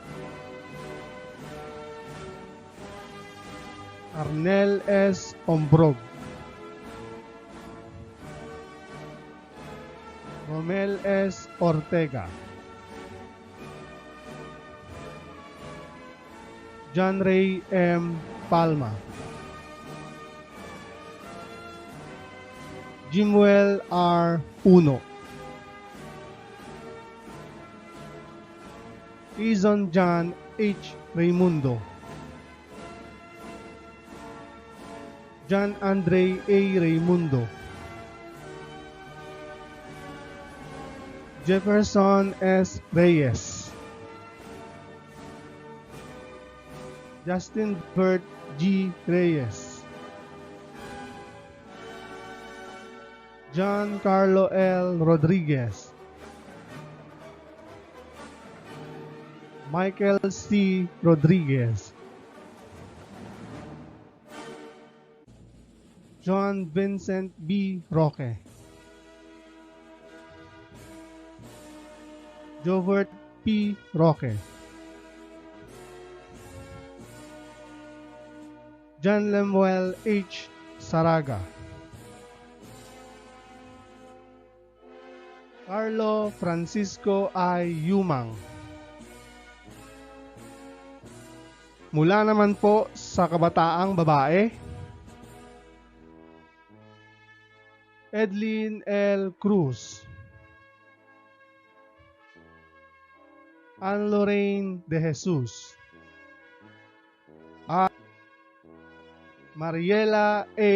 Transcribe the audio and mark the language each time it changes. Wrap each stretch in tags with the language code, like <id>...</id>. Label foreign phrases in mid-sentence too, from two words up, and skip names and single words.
<tl>Arnel S. Ombrog. Romel S. Ortega. John Ray M. Palma. Jimuel R. Uno. Izon John H. Raimundo. John Andre A. Raimundo. Jefferson S. Reyes. Justin Bert G. Reyes. John Carlo L. Rodriguez. Michael C. Rodriguez. John Vincent B. Roque. Jovert P. Roque. John Lemuel H. Saraga. Carlo Francisco I. Yumang. Mula naman po sa kabataang babae, Edlin L. Cruz, Ann Lorraine de Jesus, at Mariela A.</tl>